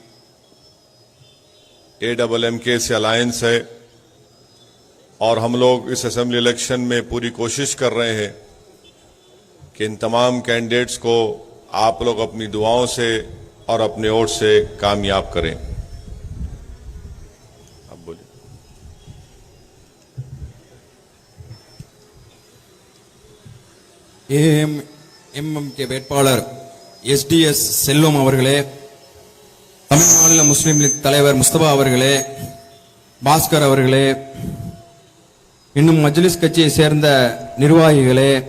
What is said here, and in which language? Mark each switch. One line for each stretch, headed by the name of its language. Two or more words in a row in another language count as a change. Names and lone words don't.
Hindi: AMMK से अलायंस है और हम लोग इस
English: assembly election
Hindi: में पूरी कोशिश कर रहे हैं कि इन तमाम कैंडिडेट्स को आप लोग अपनी दुआओं से और अपने वोट से कामयाब करें। अब बोलिए।
Tamil: AMMK வேட்பாளர் SDS செல்வம் அவர்களே, தமிழ் மாநில முஸ்லிம் லீக் தலைவர் முஸ்தபா அவர்களே, பாஸ்கர் அவர்களே, இன்னும் மஜ்லிஸ் கட்சியை சேர்ந்த நிர்வாகிகளே,